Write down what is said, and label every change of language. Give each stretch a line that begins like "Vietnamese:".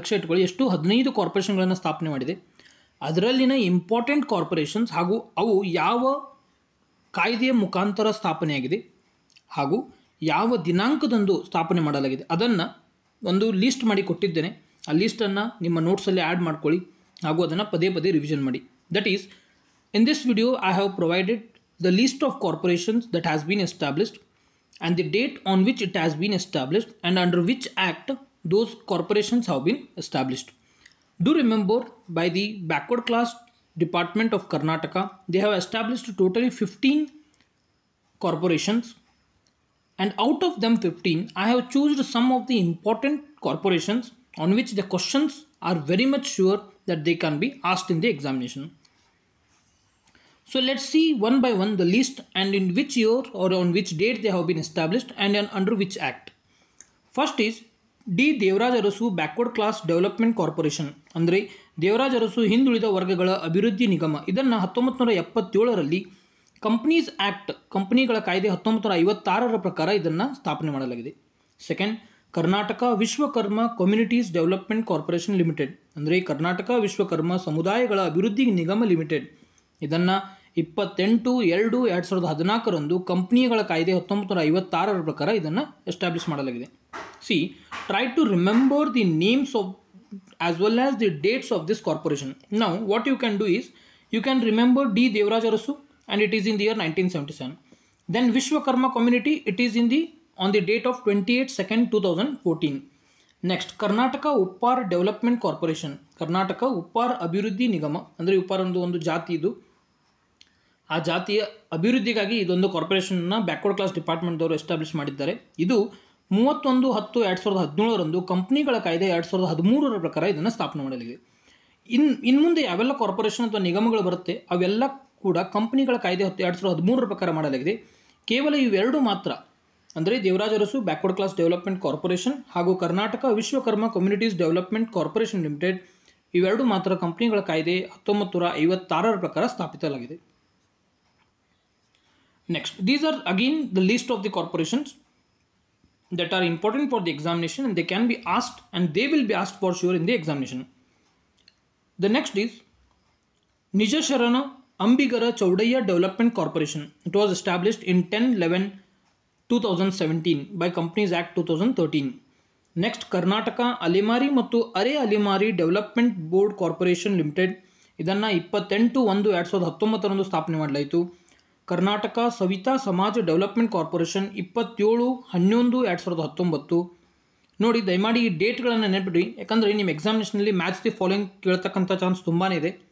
Kannada: ಲಕ್ಷ್ಯ ಇಟ್ಕೊಳ್ಳಿ, ಎಷ್ಟು 15 ಕಾರ್ಪೊರೇಷನ್ಗಳನ್ನು ಸ್ಥಾಪನೆ ಮಾಡಿದೆ. ಅದರಲ್ಲಿನ ಇಂಪಾರ್ಟೆಂಟ್ ಕಾರ್ಪೊರೇಷನ್ಸ್ ಹಾಗೂ ಅವು ಯಾವ ಕಾಯ್ದೆಯ ಮುಖಾಂತರ ಸ್ಥಾಪನೆಯಾಗಿದೆ ಹಾಗೂ ಯಾವ ದಿನಾಂಕದಂದು ಸ್ಥಾಪನೆ ಮಾಡಲಾಗಿದೆ ಅದನ್ನು ಒಂದು ಲೀಸ್ಟ್ ಮಾಡಿ ಕೊಟ್ಟಿದ್ದೇನೆ. ಆ ಲೀಸ್ಟನ್ನು ನಿಮ್ಮ ನೋಟ್ಸಲ್ಲಿ ಆ್ಯಡ್ ಮಾಡ್ಕೊಳ್ಳಿ ಹಾಗೂ ಅದನ್ನು ಪದೇ ಪದೇ ರಿವಿಷನ್ ಮಾಡಿ.
English: That is, in this video I have provided the list of corporations that has been established and the date on which it has been established and under which act those corporations have been established. Do remember, by the backward class department of Karnataka, they have established totally 15 corporations, and out of them 15 I have chosen some of the important corporations on which the questions are very much sure that they can be asked in the examination. So let's see one by one the list and in which year or on which date they have been established and under which act. First is
Kannada: D Devaraja Arasu backward class development corporation ಅಂದರೆ ದೇವರಾಜ ಅರಸು ಹಿಂದುಳಿದ ವರ್ಗಗಳ ಅಭಿವೃದ್ಧಿ ನಿಗಮ. ಇದನ್ನು 1977ರಲ್ಲಿ companies act, ಕಂಪನಿಗಳ ಕಾಯ್ದೆ 1956ರ ಪ್ರಕಾರ ಇದನ್ನು ಸ್ಥಾಪನೆ ಮಾಡಲಾಗಿದೆ. Second, Karnataka Vishwakarma communities development corporation limited ಅಂದರೆ ಕರ್ನಾಟಕ ವಿಶ್ವಕರ್ಮ ಸಮುದಾಯಗಳ ಅಭಿವೃದ್ಧಿ ನಿಗಮ ಲಿಮಿಟೆಡ್. ಇದನ್ನು 28/2/2014 ಕಂಪ್ನಿಗಳ ಕಾಯ್ದೆ 1956ರ ಪ್ರಕಾರ ಇದನ್ನು ಎಸ್ಟಾಬ್ಲಿಷ್ ಮಾಡಲಾಗಿದೆ.
English: See, try to remember the names of as well as the dates of this corporation. Now what you can do is you can remember the Devaraj Urs and it is in the year 1977. Then Vishwakarma community, it is in the on the date of 28/2/2014.
Kannada: Next, Karnataka Uppar Development Corporation, Karnataka Uppara ಅಭಿವೃದ್ಧಿ ನಿಗಮ ಅಂದರೆ ಉಪ್ಪಾರ ಒಂದು ಜಾತಿ, ಇದು ಆ ಜಾತಿಯ ಅಭಿವೃದ್ಧಿಗಾಗಿ ಇದೊಂದು ಕಾರ್ಪೊರೇಷನ್ನ ಬ್ಯಾಕ್ವರ್ಡ್ ಕ್ಲಾಸ್ ಡಿಪಾರ್ಟ್ಮೆಂಟ್ದವರು ಎಸ್ಟಾಬ್ಲಿಷ್ ಮಾಡಿದ್ದಾರೆ. ಇದು 31/10/2017 ಕಂಪ್ನಿಗಳ ಕಾಯ್ದೆ 2013ರ ಪ್ರಕಾರ ಇದನ್ನು ಸ್ಥಾಪನೆ ಮಾಡಲಾಗಿದೆ. ಇನ್ನು ಮುಂದೆ ಯಾವೆಲ್ಲ ಕಾರ್ಪೊರೇಷನ್ ಅಥವಾ ನಿಗಮಗಳು ಬರುತ್ತೆ ಅವೆಲ್ಲ ಕೂಡ ಕಂಪ್ನಿಗಳ ಕಾಯ್ದೆ 2013ರ ಪ್ರಕಾರ ಮಾಡಲಾಗಿದೆ. ಕೇವಲ ಇವೆರಡು ಮಾತ್ರ ಅಂದರೆ Devaraja Arasu backward class development corporation ಹಾಗೂ Karnataka Vishwakarma communities development corporation limited, ಇವೆರಡು ಮಾತ್ರ ಕಂಪ್ನಿಗಳ ಕಾಯ್ದೆ 1956ರ ಪ್ರಕಾರ ಸ್ಥಾಪಿಸಲಾಗಿದೆ.
English: Next, these are again the list of the corporations that are important for the examination and they can be asked and they will be asked for sure in the examination. The next is Nijasharana Ambigara Chaudaya Development Corporation. It was established in 10/11/2017 by Companies Act 2013.
Kannada: Next Karnataka ಅಲೆಮಾರಿ ಮತ್ತು ಅರೆ ಅಲೆಮಾರಿ development board corporation limited, ಇದನ್ನು 28/1/2019 ಸ್ಥಾಪನೆ ಮಾಡಲಾಯಿತು. ಕರ್ನಾಟಕ ಸವಿತಾ ಸಮಾಜ development corporation 27/11/2019. ನೋಡಿ, ದಯಮಾಡಿ ಈ ಡೇಟ್ಗಳನ್ನು ನೆನಪಿಡಿ, ಯಾಕಂದರೆ ನಿಮ್ಮ ಎಕ್ಸಾಮಿನೇಷನಲ್ಲಿ ಮ್ಯಾಚ್ ದಿ ಫಾಲೋಯಿಂಗ್ ಕೇಳ್ತಕ್ಕಂಥ ಚಾನ್ಸ್ ತುಂಬಾ ಇದೆ.